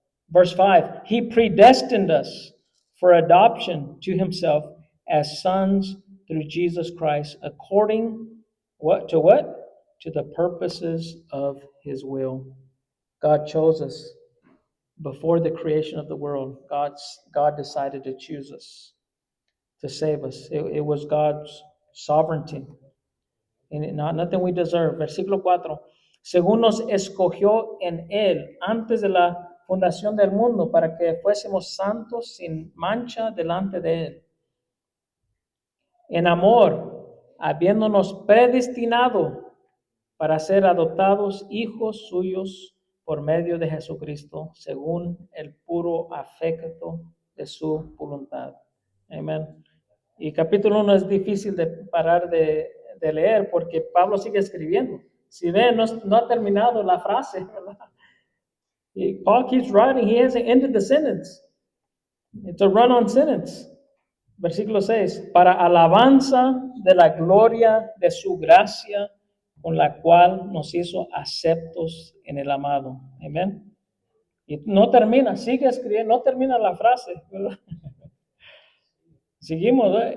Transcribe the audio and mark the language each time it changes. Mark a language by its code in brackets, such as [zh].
[en] Verse 5, he predestined us for adoption to himself as sons through Jesus Christ, according what to what? To the purposes of his will. God chose us before the creation of the world. God decided to choose us, to save us. It was God's sovereignty. And nothing we deserve. [es] Versículo 4. Según nos escogió en Él antes de la fundación del mundo para que fuésemos santos sin mancha delante de Él. En amor, habiéndonos predestinado para ser adoptados hijos suyos por medio de Jesucristo, según el puro afecto de su voluntad. Amén. Y capítulo 1 es difícil de parar de leer porque Pablo sigue escribiendo. Si ven, no ha terminado la frase, ¿verdad? [en] Paul keeps writing, he hasn't ended the sentence. It's a run-on sentence. [es] Versículo 6, para alabanza de la gloria de su gracia, con la cual nos hizo aceptos en el amado. Amén. Y no termina, sigue escribiendo, no termina la frase, ¿verdad? Seguimos, ¿eh?